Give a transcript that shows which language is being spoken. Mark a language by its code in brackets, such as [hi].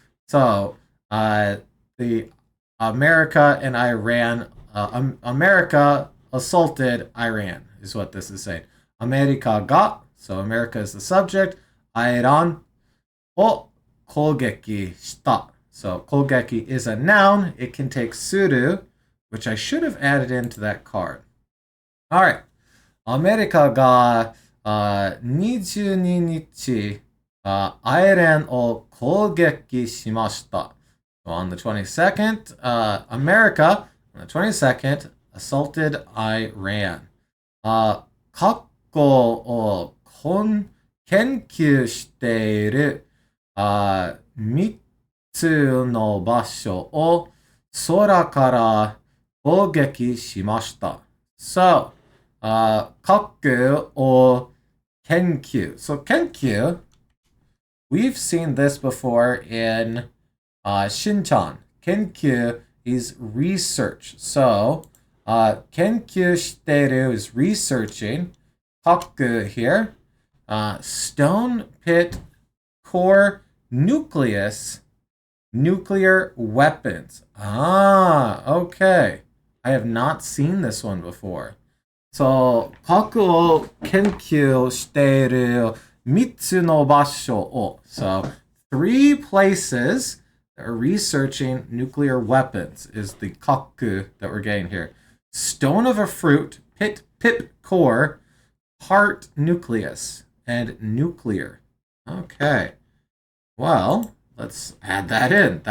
[en] So the America and Iran, America assaulted Iran is what this is saying. America ga, so America is the subject. [ja] Iran o kogeki shita. [en] So kogeki is a noun. It can take suru, which I should have added into that card. All right. [ja] アメリカが22日アイランを攻撃しました。 [en] So on the 22nd, America, on the 22nd, assaulted Iran. [ja] 過去を研究している3つの場所を空から攻撃しました。 So, 核を研究. [en] So, 研究, we've seen this before in Shinchan. 研究 is research. So, 研究している is researching. 核 here. Stone pit core nucleus. Nuclear weapons. Ah, okay. I have not seen this one before. [ja] So, 核を研究している3つの場所を. [en] So, 3 places that are researching nuclear weapons is the 核 that we're getting here. Stone of a fruit, pip core, heart nucleus, and nuclear. Okay. Well, let's add that in.